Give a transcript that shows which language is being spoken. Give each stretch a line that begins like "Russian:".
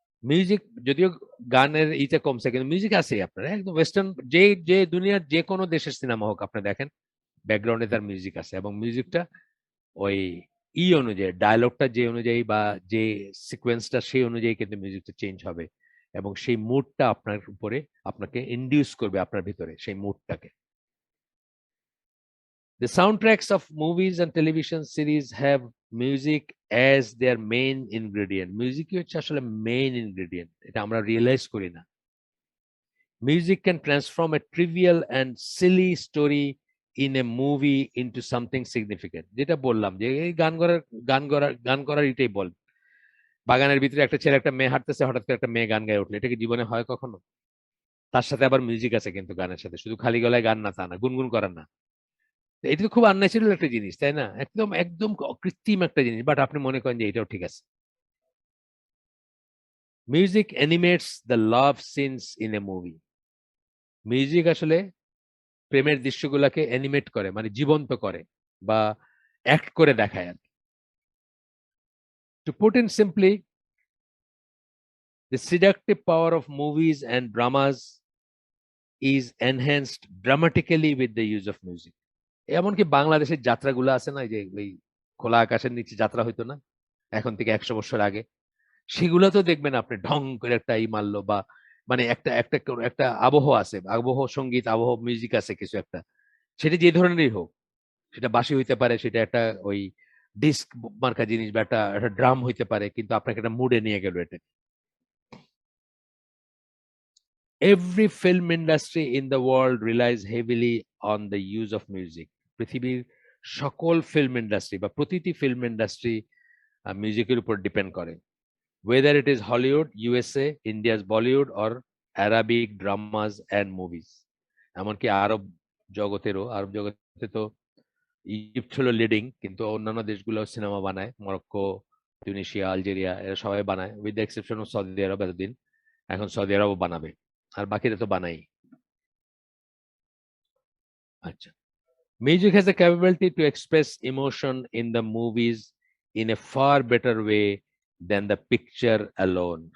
Bangla: Music যদিও গানের ইটা কমছে, কিন্তু মিউজিক আছে আপনার একদম ওয়েস্টার্ন, যে যে দুনিয়ার যে কোনো দেশের সিনেমা হোক আপনি দেখেন, ব্যাকগ্রাউন্ডে তার মিউজিক আছে, এবং মিউজিকটা ওই অনুযায়ী, ডায়লগটা যে অনুযায়ী বা যে সিকোয়েন্সটা সেই অনুযায়ী কিন্তু মিউজিকটা চেঞ্জ হবে, এবং সেই মুডটা আপনার উপরে আপনাকে ইন্ডিউস করবে আপনার ভিতরে সেই মুডটাকে।
English: The soundtracks of movies and television series have music as their main ingredient.
Bangla: Music হচ্ছে আসলে main ingredient, এটা আমরা রিয়েলাইজ করি না।
English: Music can transform a trivial and silly story in a movie into something significant.
Bangla: যেটা বললাম যে এই গান করার এটাই বল। বাগানের ভিতরে একটা ছেলে একটা মেয়ে হাঁটতেছে, হঠাৎ করে একটা মেয়ে গান গায়ে উঠলো, এটা কি জীবনে হয় কখনো? তার সাথে আবার মিউজিক আছে, কিন্তু গানের সাথে শুধু খালি গলায় গান না তা না, গুনগুন করার না। এটা তো খুব আনন্যাচারাল একটা জিনিস, তাই না? একদম একদম কৃত্রিম একটা জিনিস, বাট আপনি মনে করেন যে এটাও ঠিক আছে।
English: Music animates the love scenes in a movie.
Bangla: Music আসলে প্রেমের দৃশ্যগুলোকে অ্যানিমেট করে, মানে জীবন্ত করে বা অ্যাক্ট করে দেখায় আর কি।
English: To put in simply, the seductive power of movies and dramas is enhanced dramatically with the use of music.
Bangla: এমনকি বাংলাদেশের যাত্রাগুলো আছে না, যে ওই খোলা আকাশের নিচে যাত্রা হইতো না এখন থেকে 100 বছর আগে, সেগুলো তো দেখবেন আপনি ঢং করে একটা মারলো, বা মানে একটা একটা একটা আবহ আছে, আবহ সঙ্গীত, আবহ মিউজিক আছে কিছু একটা, সেটা যে ধরনেরই হোক, সেটা বাঁশি হইতে পারে, সেটা একটা ওই ডিস্ক মার্কা জিনিস, বা একটা একটা ড্রাম হইতে পারে, কিন্তু আপনাকে একটা মুডে নিয়ে গেল এটা।
English: Every film industry in the world relies heavily on the use of music.
Bangla: পৃথিবীর সকল ফিল্ম ইন্ডাস্ট্রি বা প্রতিটি ফিল্ম ইন্ডাস্ট্রি মিউজিকের উপর ডিপেন্ড করে।
English: Whether it is Hollywood, USA, India's Bollywood or Arabic dramas and movies.
Bangla: এমনকি আরব জগতে তো ইজিপ্ট হলো লিডিং, কিন্তু অন্যান্য দেশগুলো সিনেমা বানায়, মরক্কো, তিউনিসিয়া, আলজেরিয়া, এরা সবাই বানায়,
English: with the exception of
Bangla: Saudi আরব এতদিন। এখন সৌদি আরবও বানাবে, আর বাকিরা তো বানাই।
English: আচ্ছা, music has the capability to express emotion in the movies in a far better way than the picture alone.